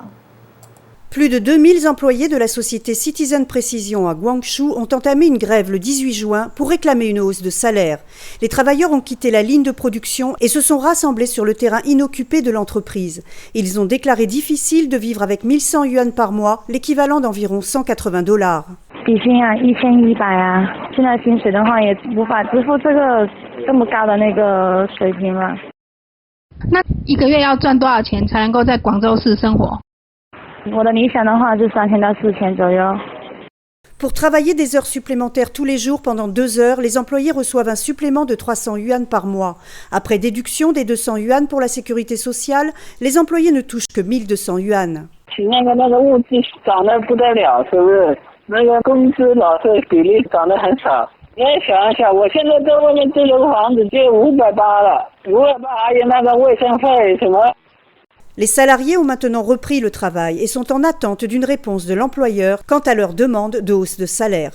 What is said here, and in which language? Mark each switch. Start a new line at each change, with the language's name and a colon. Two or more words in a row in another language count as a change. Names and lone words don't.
French: Plus de 2000 employés de la société Citizen Precision à Guangzhou ont entamé une grève le 18 juin pour réclamer une hausse de salaire. Les travailleurs ont quitté la ligne de production et se sont rassemblés sur le terrain inoccupé de l'entreprise. Ils ont déclaré difficile de vivre avec 1100 yuan par mois, l'équivalent d'environ $180.
Chinese: 底薪啊，1100啊，现在薪水的话也无法支付这么高的那个水平了。那一个月要赚多少钱才能够在广州市生活？我的理想的话就3000到4000左右。
French: Pour travailler des heures supplémentaires tous les jours pendant 2 heures, les employés reçoivent un supplément de 300 yuan par mois. Après déduction des 200 yuan pour la sécurité sociale, les employés ne touchent que 1200 yuan. Les salariés ont maintenant repris le travail et sont en attente d'une réponse de l'employeur quant à leur demande de hausse de salaire.